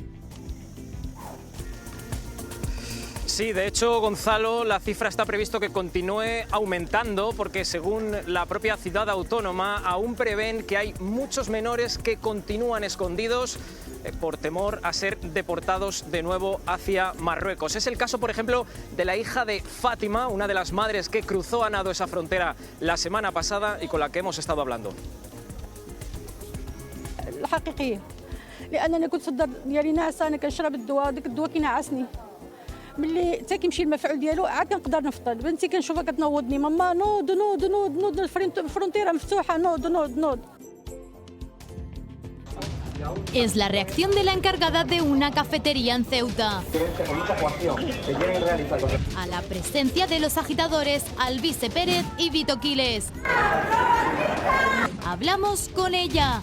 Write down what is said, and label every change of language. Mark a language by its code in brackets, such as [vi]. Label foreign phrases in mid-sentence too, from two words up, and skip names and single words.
[es] Sí, de hecho, Gonzalo, la cifra está previsto que continúe aumentando porque, según la propia ciudad autónoma, aún prevén que hay muchos menores que continúan escondidos por temor a ser deportados de nuevo hacia Marruecos. Es el caso, por ejemplo, de la hija de Fátima, una de las madres que cruzó a nado esa frontera la semana pasada y con la que hemos estado hablando. [ar] ملي حتى كيمشي المفعول ديالو عاد كنقدر نفطر بنتي كنشوفها كتنوضني ماما نوض نوض نوض نوض الفرونتيرا مفتوحه نوض نوض نوض. [es] Es la reacción de la encargada de una cafetería en Ceuta a la presencia de los agitadores Alvise Pérez y Vito Quiles. Hablamos con ella.